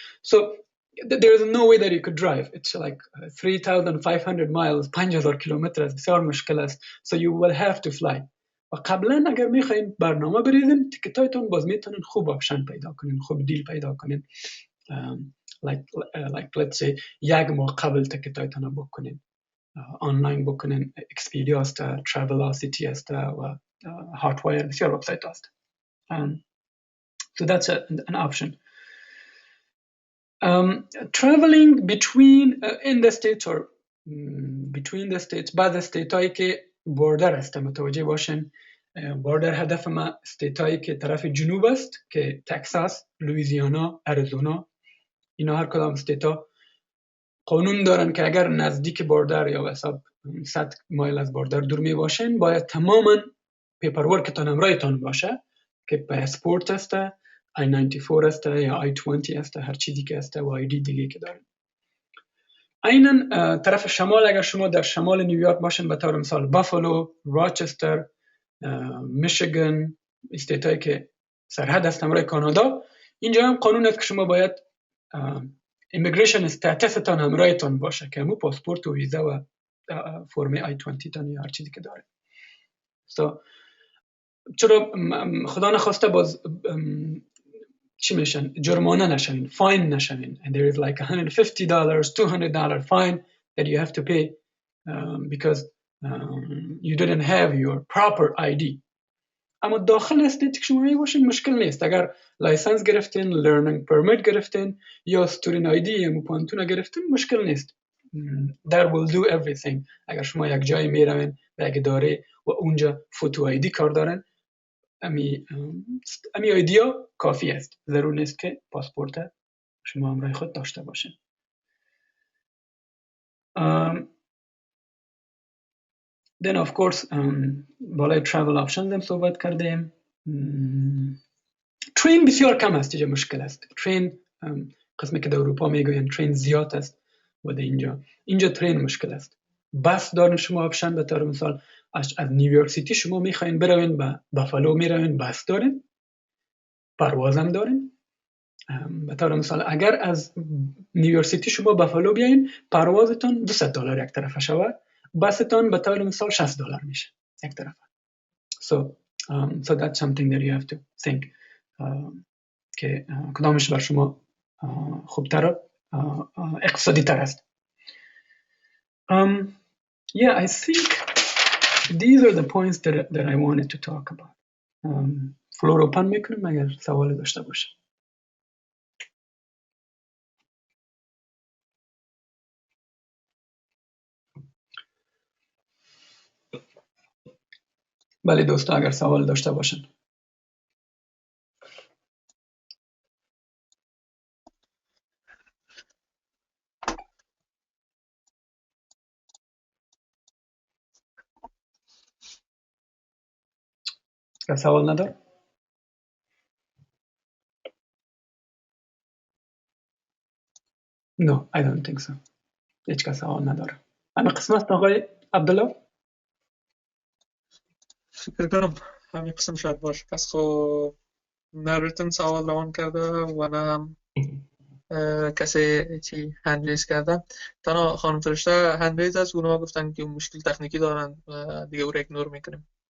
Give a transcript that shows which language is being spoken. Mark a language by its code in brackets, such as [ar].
[en] So there is no way that you could drive. It's like 3,500 miles [fa] 5,000 کیلومتر است بسیار مشکل است. [en] So you will have to fly. [fa] و قبلا اگر میخواین برنامه بریزین تیکتایتون باز میتونین خوب آپشن پیدا کنین خوب دیل پیدا کنین [en] like let's say [fa] یک ماه قبل تیکتایتون بوک کنین آنلاین بوک کنین اکسپیدیا است ترافلاسیتی است و هاتوایر بسیار وبسایت است. [en] So that's an option. Traveling between in the states or between the states [fa] بعض استیت هایی که بوردر است متوجه باشین. بوردر هدف ما استیت هایی که طرف جنوب است که تکساس، لوئیزیانا، اریزونا اینا هر کدام استیت ها قانون دارن که اگر نزدیک بوردر یا حساب 100 مایل از بوردر دور می باشین باید تماما پیپر ورکتان همراهتان باشه که پاسپورت است I-94 است یا I-20 است هر چیزی که است و آیدی دیگه که دارن. عیناً طرف شمال اگر شما در شمال نیویورک باشین به طور مثال بافالو، راچستر، میشیگان استیتایی که سرحد است همراه کانادا اینجا هم قانون است که شما باید ایمیگریشن استاتستان همراهتان باشه که همون پاسپورت و ویزا و فرم I-20 تان یا هر چیزی که داره. [en] So [fa] چرا خدا نخواسته باز چی میشن جرمانه نشوین فاین نشوین [en] and there is like $150 $200 fine that you have to pay because you didn't have your proper ID. [fa] اما داخل استیت که شما باشین مشکل نیست. اگر لایسنس گرفتین لرنینگ پرمیت گرفتین یا استودنت آیدی یا موپانتون گرفتین مشکل نیست. [en] that will do everything. [fa] اگر شما یک جایی میروین به یک اداره و اونجا فوتو آیدی کار دارن امی آیدیا کافی است. ضرور نیست که پاسپورت شما همراه خود داشته باشین. [en] Then of course [fa] بالای [en] travel options [fa] هم صحبت کردیم. ترین بسیار کم است اینجا مشکل است. ترین قسمی که در اروپا میگوین ترین زیاد است و در اینجا ترین مشکل است. بس دارین شما آپشن به طور مثال از نیویورک سیتی شما میخواین بروین به بافالو میروین بس دارین پرواز هم دارین. به طور مثال اگر از نیویورک سیتی شما بافالو بیاین پروازتون $200 یک طرفه شود بستان به طور مثال $60 میشه یک طرفه. [en] So that's something that you have to think [fa] که کدامش بر شما خوبتر اقتصادی تر است. [en] Yeah, I think these are the points that I wanted to talk about. [fa] فلور اوپن میکنیم اگر سوال داشته باشه. بله دوستا اگر سوال داشته باشن. سوال نداره؟ [en] No, I don't think so. [fa] هیچ کس سوال نداره. همه قسم است آقای عبدالله؟ فکر کنم همین قسم شاید باشه. پس خب نه ریتن سوال روان کرده و نه هم کسی چی هند ریز کرده. تنها خانم فرشته هند ریز است. اونها گفتن که مشکل تکنیکی دارن و دیگه او را ایگنور میکنیم.